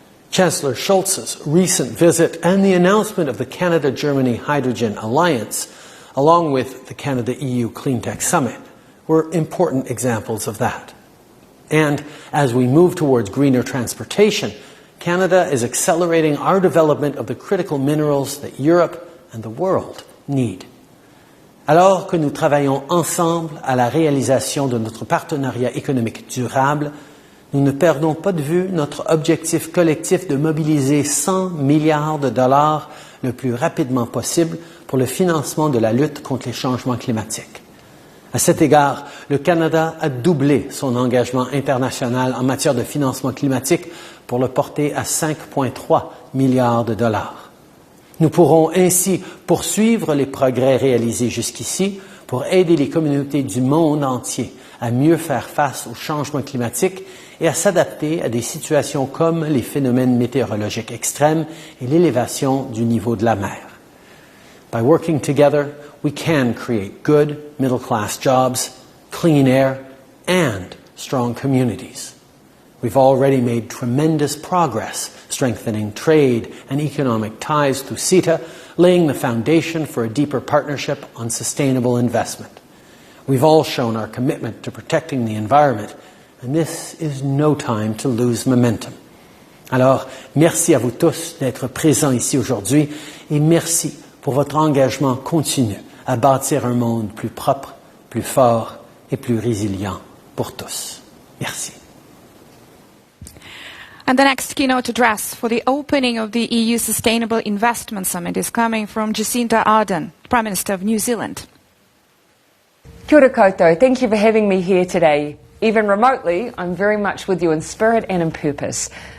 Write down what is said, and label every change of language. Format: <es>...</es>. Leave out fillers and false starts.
<en>Chancellor Scholz's recent visit and the announcement of the Canada-Germany Hydrogen Alliance, along with the Canada-EU Clean Tech Summit, were important examples of that. And as we move towards greener transportation, Canada is accelerating our development of the critical minerals that Europe and the world need.</en> <fr>Alors que nous travaillons ensemble à la réalisation de notre partenariat économique durable, nous ne perdons pas de vue notre objectif collectif de mobiliser 100 milliards de dollars le plus rapidement possible pour le financement de la lutte contre les changements climatiques. À cet égard, le Canada a doublé son engagement international en matière de financement climatique pour le porter à 5,3 milliards de dollars. Nous pourrons ainsi poursuivre les progrès réalisés jusqu'ici pour aider les communautés du monde entier à mieux faire face aux changements climatiques et à s'adapter à des situations comme les phénomènes météorologiques extrêmes et l'élévation du niveau de la mer.</fr> <en>By working together, we can create good middle-class jobs, clean air, and strong communities. We've already made tremendous progress strengthening trade and economic ties through CETA, laying the foundation for a deeper partnership on sustainable investment. We've all shown our commitment to protecting the environment, and this is no time to lose momentum.</en> <fr>Alors, merci à vous tous d'être présents ici aujourd'hui et merci pour votre engagement continu à bâtir un monde plus propre, plus fort et plus résilient pour tous. Merci.</fr> <en>And the next keynote address for the opening of the EU Sustainable Investment Summit is coming from Jacinda Ardern, Prime Minister of New Zealand.</en> <mi>Kia ora koutou.</mi> <en>Thank you for having me here today. Even remotely, I'm very much with you in spirit and in purpose.</en>